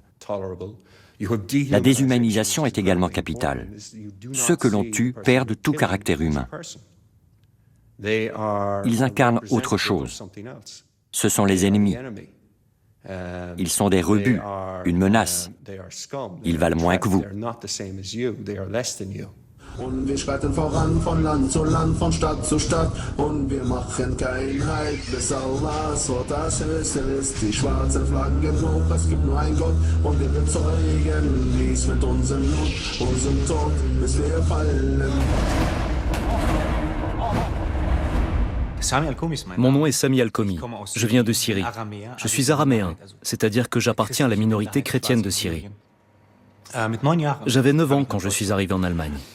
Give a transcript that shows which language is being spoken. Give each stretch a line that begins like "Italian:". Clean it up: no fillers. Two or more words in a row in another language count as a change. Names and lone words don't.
French: La déshumanisation est également capitale. Ceux que l'on tue perdent tout caractère humain. Ils incarnent autre chose. Ce sont les ennemis. Ils sont des rebuts, une menace. Ils valent moins que vous.
German: Und wir schreiten voran von Land zu Land, von Stadt zu Stadt. Und wir machen kein Halt, bis Allahs Wort das Höchste ist. Die schwarzen Flaggen hoch, es gibt nur ein Gott. Und wir bezeugen dies mit unserem Blut, unserem Tod, bis wir fallen.
French: Mon nom est Sami Al-Komi. Je viens de Syrie. Je suis araméen, c'est-à-dire que j'appartiens à la minorité chrétienne de Syrie. J'avais 9 ans quand je suis arrivé en Allemagne.